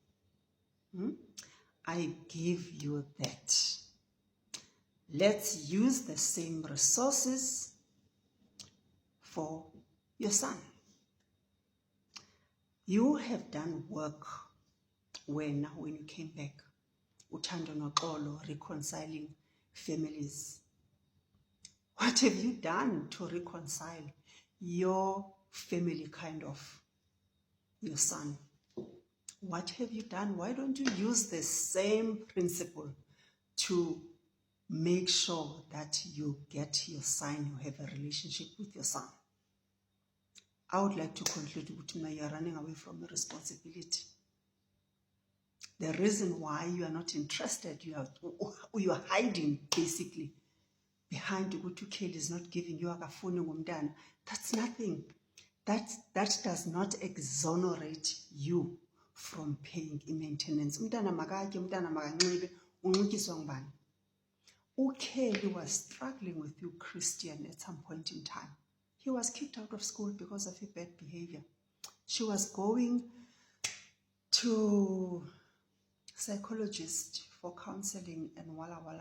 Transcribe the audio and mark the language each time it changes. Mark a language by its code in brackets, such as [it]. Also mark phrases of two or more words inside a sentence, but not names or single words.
[en] I give you that. Let's use the same resources for your son. You have done work when you came back. [xh] Uthando noxolo, [en] reconciling families. What have you done to reconcile your family, kind of, your son? What have you done? Why don't you use the same principle to make sure that you get your son, you have a relationship with your son. I would like to conclude with you are running away from your responsibility. The reason why you are not interested, you are hiding basically behind ukuthi Kelly is not giving you [xh] akafuni ngumntana. [en] That's nothing. That does not exonerate you from paying maintenance. [xh] Umntana makatye, umntana makanxibe, unxityiswa ngubani? [en] Kelly was struggling with you, Christian, at some point in time. He was kicked out of school because of his bad behavior. She was going to psychologist for counseling and wala wala.